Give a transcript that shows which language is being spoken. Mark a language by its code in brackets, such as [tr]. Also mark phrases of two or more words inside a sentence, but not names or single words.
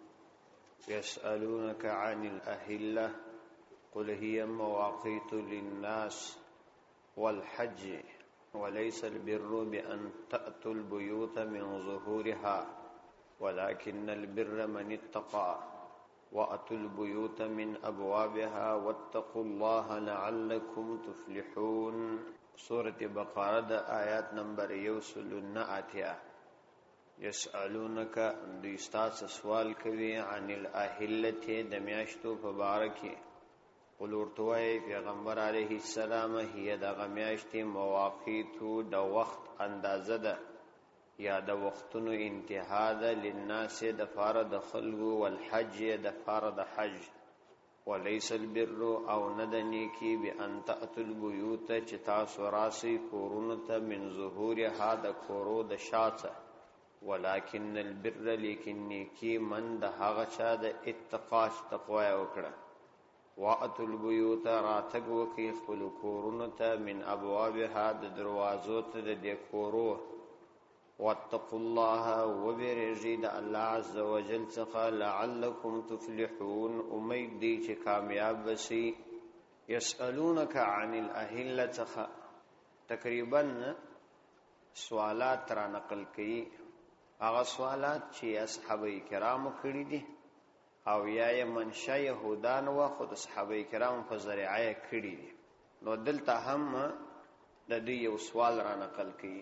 [ar] يسألونك عن الأهلة قل هي مواقيت للناس والحج وليس البر بأن تأتوا البيوت من ظهورها ولكن البر من اتقى وأتوا البيوت من أبوابها واتقوا الله لعلكم تفلحون. [ps] سورة بقرة دا آیات نمبر 198. یسألونک دوی ستاسو سوال کوي [ar] عن الاهلة [ps] د میاشتو په باره کې. قل ورته وایي پیغمبر [ar] علیه السلام [ps] هي د میاشتې مواقیتو د وخت اندازه ده یا د وختونو انتها ده للناس د فار د خلقو والحج د فار د حج. [ar] وليس البر [ps] او ندنی کی [ar] بان تأتوا البیوت [ps] چې تاسو راسي کورونو ته [ar] من ظهورها [ps] د کورو د شاته [ar] ولكن البر [ps] لیکن نیکی من د هغه چا د اتقا تقوا وکړه. [ar] واتوا البیوت [ps] راتګ وکي خپل کورونو ته [ar] من ابوابها [ps] د دروازو ته د کورو. [ar] واتقوا الله [ps] وبرجد الله [ar] عز وجل [ps] څخه [ar] لعلكم تفلحون [ps] امید دی چې کامیاب بشي. [ar] يسألونك عن الاهلة [ps] څخه تقریبا سوالات را نقل کړي. هغه سوالات چې اصحابه کرام کړي دي او یا منشأ يهودان او خود اصحابه کرام په ذریعه کړي دي. نو دلته هم د دې یو سوال را نقل کړي.